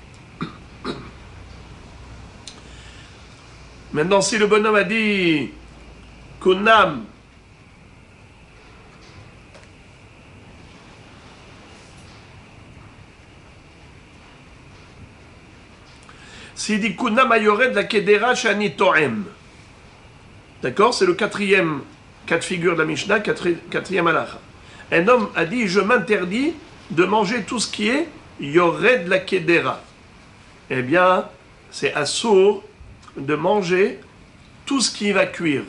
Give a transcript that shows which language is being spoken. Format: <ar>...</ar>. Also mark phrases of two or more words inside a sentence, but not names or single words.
<fr>Maintenant, si le bonhomme a dit « Kunam » s'il dit</fr> <he>קונם היורד לקדרה שאני טועם.</he> <fr>D'accord? C'est le quatrième cas de figure de la Mishnah, quatrième halacha. Un homme a dit je m'interdis de manger tout ce qui est</fr> <he>יורד לקדרה.</he> <fr>Eh bien, c'est assour de manger tout ce qui va cuire.</fr>